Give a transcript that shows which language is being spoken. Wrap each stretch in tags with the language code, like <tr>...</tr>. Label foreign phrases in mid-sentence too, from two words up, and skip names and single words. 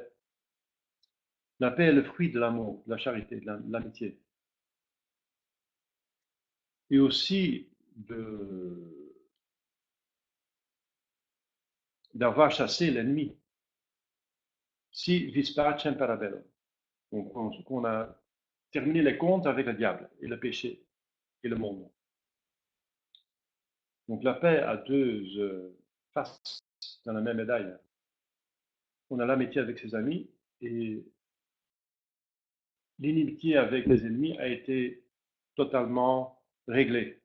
<fr>La paix est le fruit de l'amour, de la charité, de l'amitié. Et aussi d'avoir chassé l'ennemi.</fr> <la>Si vis pacem para bellum.</la> <fr>Donc on a terminé les comptes avec le diable et le péché et le monde. Donc la paix a deux faces dans la même médaille. On a l'amitié avec ses amis et l'inimitié avec les ennemis a été totalement réglée.</fr>